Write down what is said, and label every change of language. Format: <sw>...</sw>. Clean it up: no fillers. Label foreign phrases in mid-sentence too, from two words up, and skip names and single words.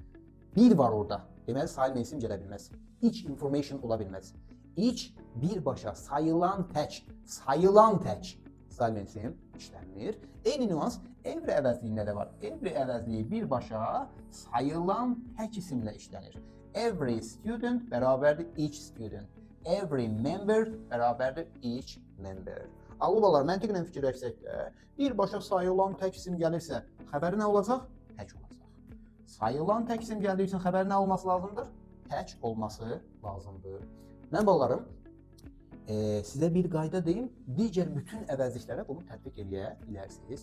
<az>Bir var orada. Deməli, sayılmayan isim gələ bilməz.</az> <en>Each information</en> <az>ola bilməz. Each birbaşa sayılan tək sayılmayan isim işlənmir. Eyni nüans every əvəzliyində də var. Every əvəzliyi birbaşa sayılan tək isimlə işlənir.</az> <en>Every student</en> <az>bərabərdir</az> <en>each student. Every member</en> <az>bərabərdir</az> <en>each member.</en> <az>Ağlıbalar, məntiqlə fikirləşsək də, birbaşa sayılan tək isim gəlirsə, xəbəri nə olacaq? Tək olacaq. Sayılan tək isim gəldiyi üçün xəbəri nə olması lazımdır? Tək olması lazımdır. Mən balalarım, sizə bir qayda deyim, digər bütün əvəzliklərə bunu tətbiq edə bilərsiniz.</az>